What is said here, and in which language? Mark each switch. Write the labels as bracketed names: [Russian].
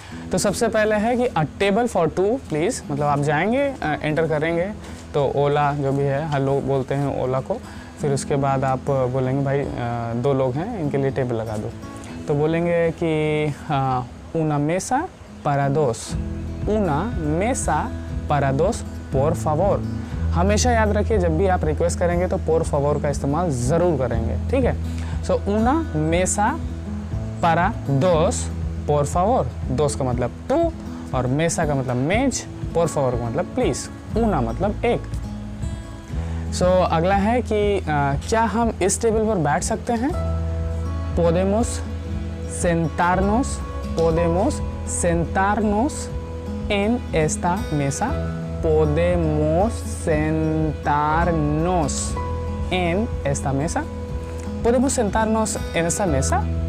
[Hindi] तो सबसे पहले है कि [English] a table for 2 please, [Hindi] मतलब आप जाएंगे, एंटर करेंगे तो ओला जो भी है, हेलो बोलते हैं ओला को। फिर उसके बाद आप बोलेंगे भाई 2 लोग हैं, इनके लिए टेबल लगा दो। तो बोलेंगे कि [Spanish] una mesa para dos, una mesa para dos por favor। [Hindi] हमेशा याद रखिए, जब भी आप रिक्वेस्ट करेंगे तो [Spanish] por favor [Hindi] का इस्तेमाल ज़रूर करेंगे, ठीक है। सो [Spanish] una mesa para dos por favor, [Hindi] दोस्त का मतलब 2 और मेसा का मतलब मेज, por favor का मतलब प्लीज़, ऊना मतलब एक। सो अगला है कि क्या हम इस टेबल पर बैठ सकते हैं। [Spanish] podemos sentarnos, podemos sentarnos en esta mesa, podemos sentarnos en esta mesa, podemos sentarnos en esta mesa।